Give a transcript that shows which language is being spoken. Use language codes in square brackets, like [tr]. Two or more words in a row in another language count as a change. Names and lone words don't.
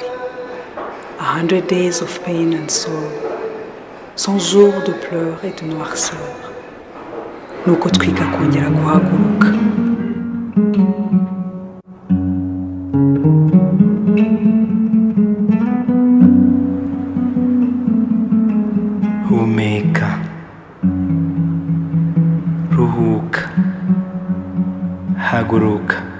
[en] 100 days of pain and sorrow, [fr] 100 jours de pleurs et de noirceur. [rw] Nuko twiga kongera guhaguruka. Humeka, ruhuka, haguruka.